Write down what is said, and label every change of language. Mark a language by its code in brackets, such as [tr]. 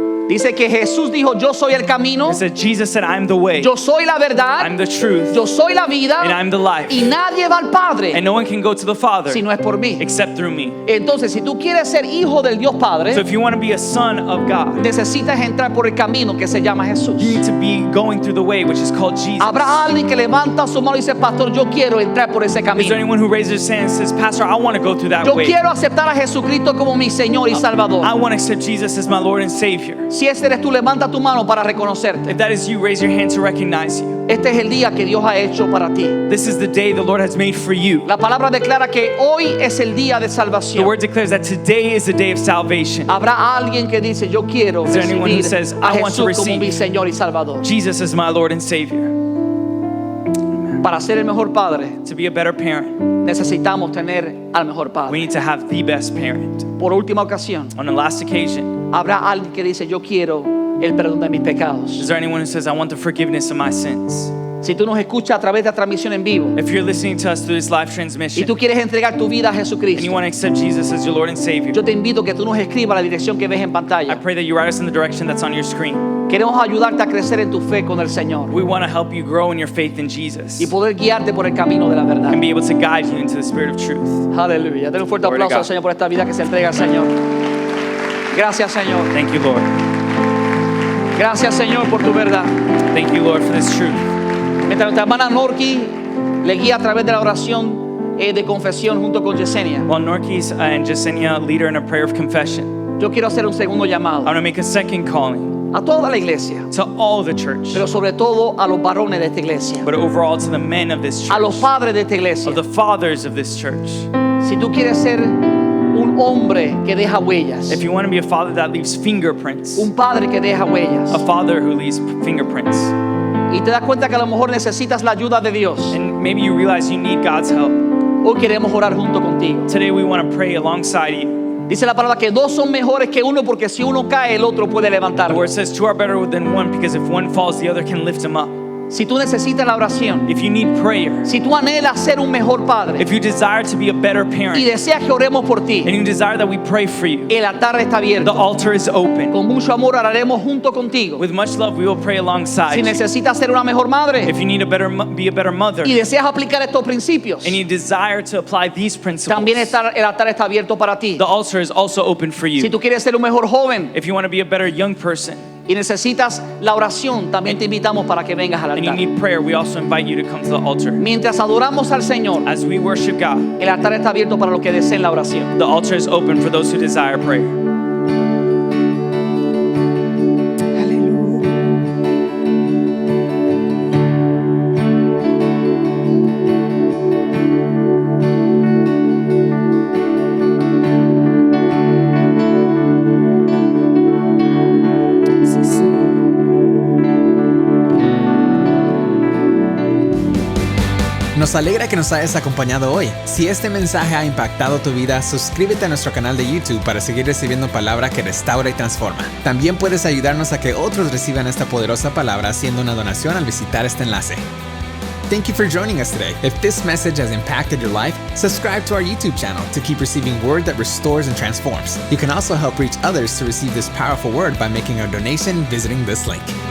[es] Dice que Jesús dijo, yo soy el camino, [en] It said, Jesus said, I'm the way, [es] yo soy la verdad, [en] I'm the truth, [es] yo soy la vida, [en] and I'm the life. [es] y nadie va al Padre [en] And no one can go to the Father [es] si no es por mí. [en] except through me. [es] Entonces, si tú quieres ser hijo del Dios [en] So [es] Padre, [en] if you want to be a son of God, [es] necesitas entrar por el camino que se llama Jesús. [en] you need to be going through the way which is called Jesus. [es] Habrá alguien que levanta su mano y dice, pastor, yo quiero entrar por ese [en] Is there [es] camino. [en] anyone who raises their hand and says, Pastor, I want to go through that [es] Yo [en] way. [es] quiero aceptar a Jesucristo como mi Señor y Salvador. [en] I want to accept Jesus as my Lord and Savior. [es] Si ese eres tú, levanta tu mano para reconocerte. [en] If that is you, raise your hand to recognize you. [es] Este es el día que Dios ha hecho para ti. [en] This is the day the Lord has made for you. [es] La palabra declara que hoy es el día de [en] The [es] salvación. [en] word declares that today is the day of salvation. [es] Habrá alguien que dice, yo quiero [en] Is there anyone who [es] recibir [en] says, [es] a [en] I want to [es] Jesús como [en] receive [es] mi Señor y Salvador. [en] Jesus is my Lord and Savior. [es] Para ser el mejor padre, [en] To be a better parent, [es] necesitamos tener al mejor [en] we [es] padre. [en] need to have the best parent. [es] Por última ocasión, [en] On the last occasion, [es] habrá alguien que dice, yo quiero el perdón de mis [en] is [es] pecados. [en] there anyone who says, I want the forgiveness of my sins? [es] Si tú nos escuchas a través de la transmisión en vivo [en] If you're listening to us through this live [es] y [en] transmission [es] tú quieres entregar tu vida a [en] and you [es] Jesucristo, [en] want to accept Jesus as your Lord and Savior, [es] yo te invito a que tú nos escribas la dirección que ves en [en] I [es] pantalla. [en] pray that you write us in the direction that's on your screen. [es] Queremos ayudarte a crecer en tu fe con el Señor [en] We want to help you grow in your faith in Jesus [es] y poder guiarte por el camino de la verdad. [en] and be able to guide you into the spirit of truth. [es] Aleluya. Denle un fuerte [en] Glory to [es] aplauso al [en] God. [es] Señor por esta vida que se entrega al Señor. Gracias, Señor. [en] Thank you, Lord. [es] Gracias, Señor, por tu verdad. [en] Thank you, Lord, for this truth. [es] Mientras nuestra hermana Norki le guía a través de la oración de confesión junto con Yesenia, [en] While Norkis and Jasenia lead her in a prayer of confession, [es] yo quiero hacer un segundo [en] I [es] llamado [en] want to make a second calling [es] a toda la iglesia, [en] to all the church, [es] pero sobre todo a los varones de esta iglesia, [en] but overall to the men of this [es] a los [en] church, [es] padres de esta iglesia. [en] of the fathers of this church. [es] Si tú quieres ser un hombre que deja huellas, [en] If you want to be a father that leaves fingerprints, [es] un padre que deja huellas, [en] a father who leaves fingerprints, [es] y te das cuenta que a lo mejor necesitas la ayuda de Dios, [en] and maybe you realize you need God's help, [es] hoy queremos orar junto contigo. [en] today we want to pray alongside you. [es] Dice la palabra que dos son mejores que uno porque si uno cae el otro puede [en] The [es] levantarlo. [en] word says two are better than one because if one falls, the other can lift him up. [es] Si tú necesitas la oración, [en] If you need prayer, [es] si tú anhelas ser un mejor padre [en] if you desire to be a better [es] y [en] parent, [es] deseas que oremos por ti, [en] and you desire that we pray for you, [es] el altar está [en] the [es] abierto. [en] altar is open. [es] Con mucho amor oraremos junto contigo. [en] With much love, we will pray alongside [es] Si [en] you. [es] necesitas ser una mejor madre [en] If you need be a better mother, [es] y deseas aplicar estos principios, [en] and you desire to apply these principles, [es] también el altar está abierto para ti. [en] the altar is also open for [es] Si [en] you. [es] tú quieres ser un mejor joven [en] If you want to be a better young person [es] y necesitas la oración, también te invitamos para que vengas al [en] and you [es] altar. [en] need prayer, we also invite you to come to the altar. [es] Mientras adoramos al Señor, [en] As we worship God, [es] el altar está abierto para los que deseen la oración. [en] the altar is open for those who desire prayer. [es] Nos alegra que nos hayas acompañado hoy. Si este mensaje ha impactado tu vida, suscríbete a nuestro canal de YouTube para seguir recibiendo palabra que restaura y transforma. También puedes ayudarnos a que otros reciban esta poderosa palabra haciendo una donación al visitar este enlace. [en] Thank you for joining us today. If this message has impacted your life, subscribe to our YouTube channel to keep receiving word that restores and transforms. You can also help reach others to receive this powerful word by making a donation visiting this link.